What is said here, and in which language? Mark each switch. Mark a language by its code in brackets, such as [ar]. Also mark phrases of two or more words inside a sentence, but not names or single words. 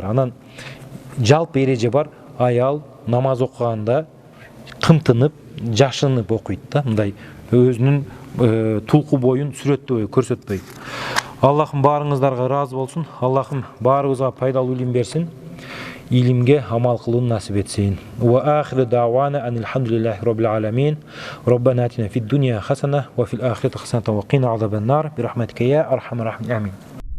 [ky] Анан жалпы эреже бар, аял намаз окуганда кымтынып, жашынып окуйт да, мындай өзүнүн тулку боюн сүрөттөбөй, көрсөтпөй. Аллахым баарыңыздарга ыраазы болсун. Аллахым баарыбызга пайдалуу илим берсин. Илимге амал кылууну насип этсин. [ar] وآخر دعوانا أن الحمد لله رب العالمين. ربنا آتنا في الدنيا حسنة وفي الآخرة حسنة وقنا عذاب النار. برحمتك يا أرحم الراحمين. Amin.